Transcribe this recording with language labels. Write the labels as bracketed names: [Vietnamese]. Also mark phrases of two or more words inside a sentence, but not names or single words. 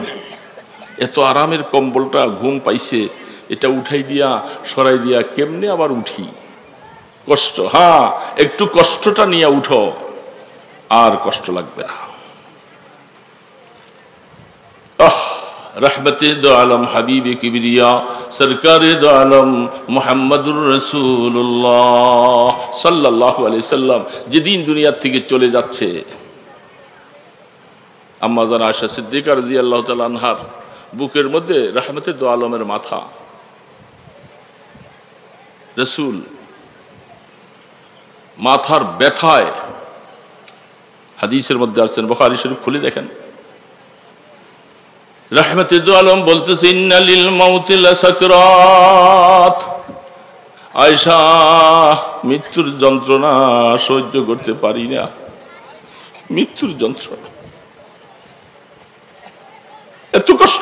[Bangla] এত আরামের কম্বলটা ঘুম পাইছে, এটা উঠাই দিয়া সরাই দিয়া কেমনে আবার উঠি? কষ্ট। হ্যাঁ, একটু কষ্টটা নিয়ে উঠো, আর কষ্ট লাগবে না। [Urdu] رحمتِ دو عالم حبیبِ کبریا سرکارِ دو عالم [Arabic] محمد رسول الله صلى الله عليه وسلم [Bangla] যেদিন দুনিয়া থেকে চলে যাচ্ছে, আম্মা জান আয়েশা সিদ্দিকা [Arabic] رضي الله تعالى [Bangla] আনহার বুকের মধ্যে রহমতে দো আলমের মাথা, রাসূল মাথার ব্যথায়, হাদিসের মধ্যে আছেন, বুখারী শরীফ খুলে দেখেন, [Urdu] رحمتِ دو عالم [Bangla] বলতেছে [Arabic] إن للموت لسكرات, [Bangla] আয়েশা মৃত্যুর যন্ত্রণা সহ্য করতে পারি না, মৃত্যুর যন্ত্রণা এত কষ্ট।